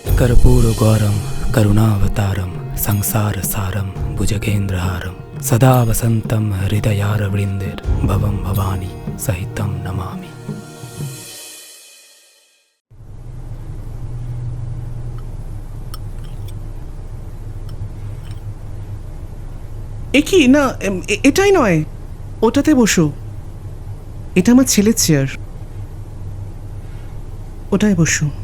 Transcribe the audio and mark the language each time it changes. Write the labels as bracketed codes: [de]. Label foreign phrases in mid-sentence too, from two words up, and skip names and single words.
[sa] कर्पूरगौरं करुणावतारं संसारसारं भुजगेन्द्रहारं सदा वसन्तं हृदयारविन्देर्भवं भवानी सहितं नमामि। [bn] কি না, এটাই নয়, ওটাতে বসো। এটা আমার ছেলের চেয়ার, ওটাই বসো।